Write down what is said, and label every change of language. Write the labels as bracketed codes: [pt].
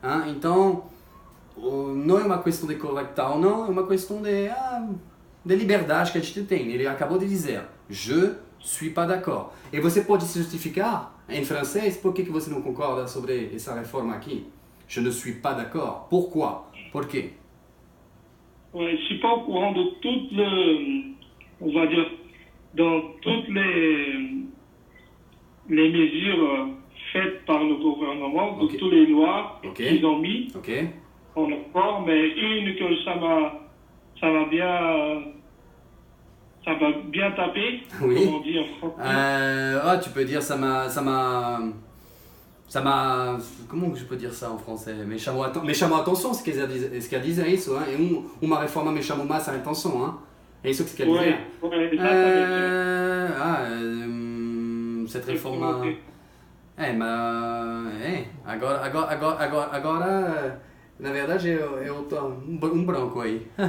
[pt] Então, não é uma questão de corretar ou não. É uma questão de liberdade que a gente tem. Ele acabou de dizer, [fr] je suis pas d'accord. [pt] E você pode se justificar em francês por que você não concorda sobre essa reforma aqui? [fr] Je ne suis pas d'accord. Pourquoi? [pt] Por quê? [fr] Ouais, je suis pas au courant de toutes on va dire, dans toutes les mesures faites par le gouvernement, de toutes les lois qu'ils ont mis en accord, mais une que ça m'a bien tapé, oui. comme on dit en français. Tu peux dire ça m'a, comment je peux dire ça en français? [pt] Me chamou a atenção, se quer dizer isso, E uma reforma me chamou mais a atenção, É isso que você quer dizer? [fr] Ouais, exatamente. Cette réforme... [pt] Agora, na verdade, eu tô um branco aí.